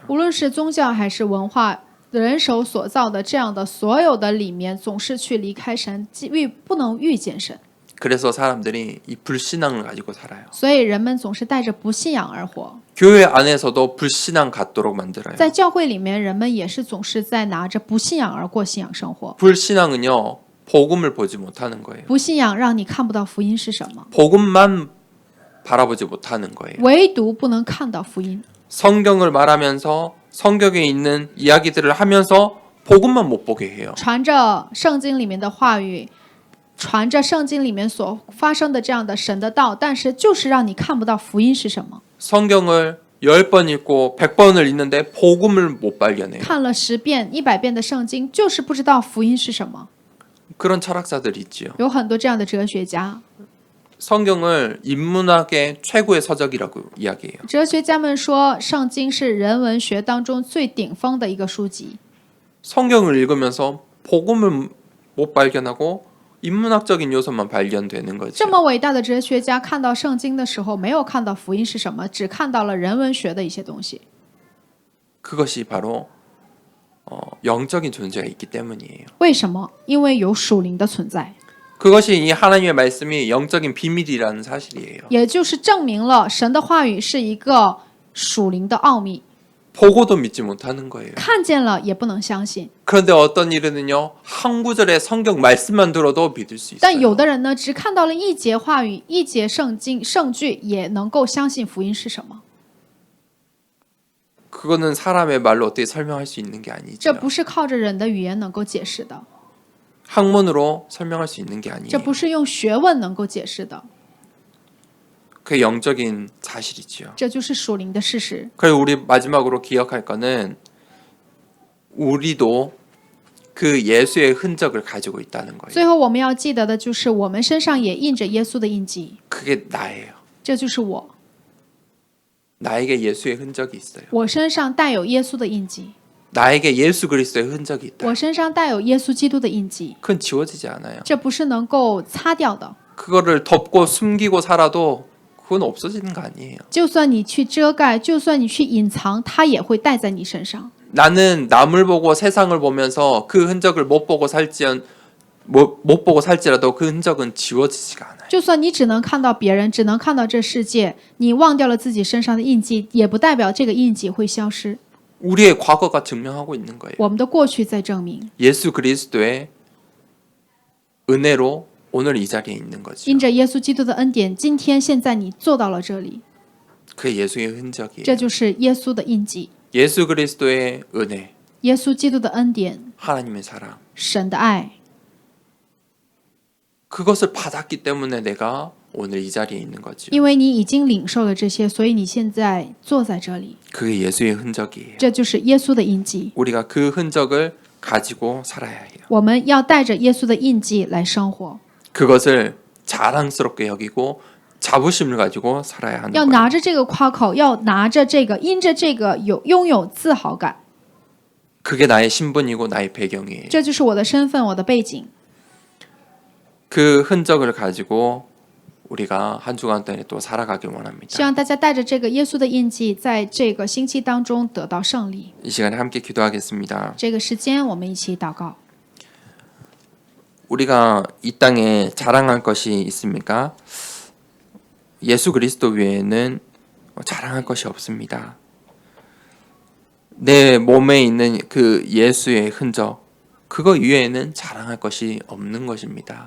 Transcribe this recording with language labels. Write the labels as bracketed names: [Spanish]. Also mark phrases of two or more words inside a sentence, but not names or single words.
[Chinese] 无论是宗教还是文化，人手所造的这样的所有的里面，总是去离开神，不能遇见神， [Korean] 그래서 사람들이 이 불신앙을 가지고 살아요. [Chinese] 所以人们总是带着不信仰而活。 [Korean] 교회 안에서도 불신앙 갖도록 만들어요. [Chinese] 在教会里面，人们也是总是在拿着不信仰而过信仰生活。 [Korean] 불신앙은요, 복음을 보지 못하는 거예요. [Chinese] 不信仰让你看不到福音是什么， [Korean] 복음만 바라보지 못하는 거예요. [Chinese] 唯独不能看到福音。 [Korean] 성경을 말하면서 성경에 있는 이야기들을 하면서 복음만 못 보게 해요. [Chinese] 传着圣经里面的话语，传着圣经里面所发生的这样的神的道，但是就是让你看不到福音是什么。 [Korean] 성경을 10번 읽고 100번을 읽는데 복음을 못 발견해요. [Chinese] 看了10遍、100遍的圣经，就是不知道福音是什么。 [Korean] 그런 철학자들이 있지요. [Chinese] 有很多这样的哲学家， [Korean] 성경을 인문학의 최고의 서적이라고 이야기해요. [Chinese] 哲学家们说，圣经是人文学当中最顶峰的一个书籍。 [Korean] 성경을 읽으면서 복음을 못 발견하고 인문학적인 요소만 발견되는 거죠. [Chinese] 这么伟大的哲学家看到圣经的时候，没有看到福音是什么，只看到了人文学的一些东西。 [Korean] 그것이 바로 영적인 존재가 있기 때문이에요. [Chinese] 为什么？因为有属灵的存在， [Korean] 그것이 이 하나님의 말씀이 영적인 비밀이라는 사실이에요. [Chinese] 也就是证明了神的话语是一个属灵的奥秘， [Korean] 보고도 믿지 못하는 거예요. [Chinese] 看见了也不能相信。 [Korean] 그런데 어떤 일은요, 한 구절의 성경 말씀만 들어도 믿을 수 [Chinese] 但有 [Korean] 있어요. [Chinese] 的人呢，只看到了一节话语、一节圣经圣句，也能够相信福音是什么。 [Korean] 그거는 사람의 말로 어떻게 설명할 수 있는 게 [Chinese] 这 [Korean] 아니죠. [Chinese] 不是靠着人的语言能够解释的， [Korean] 학문으로 설명할 수 있는 게 [Chinese] 这 [Korean] 아니에요. [Chinese] 不是用学问能够解释的， [Korean] 그게 영적인 사실이지요. [Chinese] 这就是属灵的事实。 [Korean] 그리고 우리 마지막으로 기억할 거는 우리도 그 예수의 흔적을 가지고 있다는 거예요. [Chinese] 最后我们要记得的就是，我们身上也印着耶稣的印记， [Korean] 그게 나예요. [Chinese] 这就是我， [Korean] 나에게 예수의 흔적이 있어요. [Chinese] 我身上带有耶稣的印记， [Korean] 나에게 예수 그리스도의 흔적이 있다. [Chinese] 我身上带有耶稣基督的印记， [Korean] 그건 지워지지 않아요. [Chinese] 这不是能够擦掉的。 [Korean] 그거를 덮고 숨기고 살아도 그건 없어지는 거 아니에요. [Chinese] 就算你去遮盖，就算你去隐藏，它也会带在你身上。 [Korean] 나는 남을 보고 세상을 보면서 그 흔적을 못 보고 살지라도 그 흔적은 지워지지가 않아요. [Chinese] 就算你只能看到别人，只能看到这世界，你忘掉了自己身上的印记，也不代表这个印记会消失。 [Korean] 우리의 과거가 증명하고 있는 거예요. [Chinese] 我们的过去在证明， [Korean] 예수 그리스도의 은혜로 오늘 이 자리에 있는 거죠. [Chinese] 因着耶稣基督的恩典，今天现在你坐到了这里， [Korean] 그게 예수의 흔적이에요. [Chinese] 这就是耶稣的印记， [Korean] 예수 그리스도의 은혜, [Chinese] 耶稣基督的恩典， [Korean] 하나님의 사랑. [Chinese] 神的爱。 [Korean] 그것을 받았기 때문에 내가 오늘 이 자리에 있는 거죠. [Chinese] 因为你已经领受了这些，所以你现在坐在这里， [Korean] 그게 예수의 흔적이에요. [Chinese] 这就是耶稣的印记。 [Korean] 우리가 그 흔적을 가지고 살아야 해요. [Chinese] 我们要带着耶稣的印记来生活， [Korean] 그것을 자랑스럽게 여기고 자부심을 가지고 살아야 하는 [Chinese] 要 [Korean] 거예요. [Chinese] 拿着这个夸口，要拿着这个，因着这个拥有自豪感， [Korean] 그게 나의 신분이고 나의 배경이에요. [Chinese] 这就是我的身份，我的背景。 [Korean] 그 흔적을 가지고 우리가 한 주간 동안에 또 살아가길 [Chinese] 希 [Korean] 원합니다. [Chinese] 望大家带着这个耶稣的印记，在这个星期当中得到胜利。 [Korean] 이 시간에 함께 기도하겠습니다. [Chinese] 这个时间，我们一起祷告。 [Korean] 우리가 이 땅에 자랑할 것이 있습니까? 예수 그리스도 외에는 자랑할 것이 없습니다. 내 몸에 있는 그 예수의 흔적, 그거 이외에는 자랑할 것이 없는 것입니다.